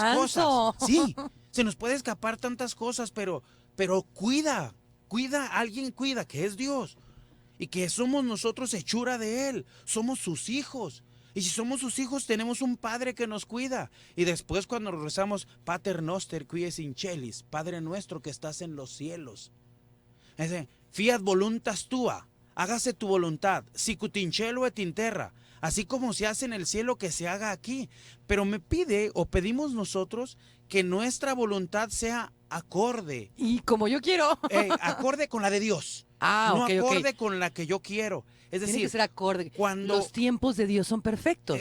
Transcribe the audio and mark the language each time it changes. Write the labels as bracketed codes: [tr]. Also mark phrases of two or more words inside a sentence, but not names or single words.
[es] descanso! cosas. Sí, se nos puede escapar tantas cosas, pero cuida, alguien cuida, que es Dios. Y que somos nosotros hechura de Él, somos sus hijos. Y si somos sus hijos, tenemos un Padre que nos cuida. Y después cuando rezamos, [la] Pater Noster qui es in celis, [es] Padre nuestro que estás en los cielos. [la] Fiat voluntas tua, [es] hágase tu voluntad, [la] sicut in cielo et in terra, [es] así como se hace en el cielo que se haga aquí. Pero me pide o pedimos nosotros que nuestra voluntad sea acorde. Y como yo quiero. Acorde con la de Dios. No acorde con la que yo quiero. Es decir, tiene que ser acorde. Cuando los tiempos de Dios son perfectos.